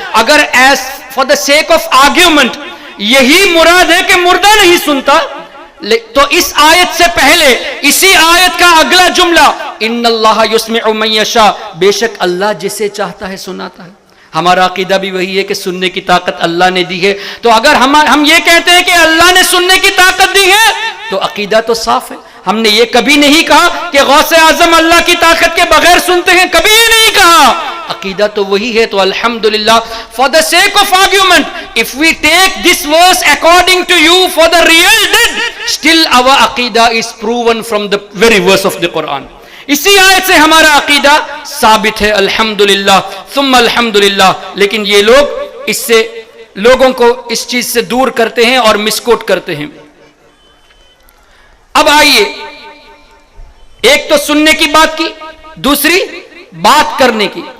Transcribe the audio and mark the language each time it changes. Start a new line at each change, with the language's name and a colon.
Urdu: اگر
English: as for the sake of argument
Urdu: یہی مراد ہے کہ مردہ نہیں سنتا، تو اس آیت سے پہلے اسی آیت کا اگلا جملہ
Arabic: ان اللہ یسمع من یشاء،
Urdu: بے شک اللہ جسے چاہتا ہے سناتا ہے. ہمارا عقیدہ بھی وہی ہے کہ سننے کی طاقت اللہ نے دی ہے. تو اگر ہم یہ کہتے ہیں کہ اللہ نے سننے کی طاقت دی ہے تو عقیدہ تو صاف ہے. ہم نے یہ کبھی نہیں کہا کہ غوث اعظم اللہ کی طاقت کے بغیر سنتے ہیں، کبھی یہ نہیں کہا. عقیدہ تو وہی ہے.
English: تو الحمدللہ for the sake of argument if we take this verse according to you for the real deed, still our aqidah is proven from the very verse of the Quran.
Urdu: اسی آیت سے ہمارا عقیدہ ثابت ہے الحمدللہ ثم الحمدللہ. لیکن یہ لوگ اس سے لوگوں کو اس چیز سے دور کرتے ہیں اور مسکوٹ کرتے ہیں. اب آئیے، ایک تو سننے کی بات کی، دوسری بات کرنے کی.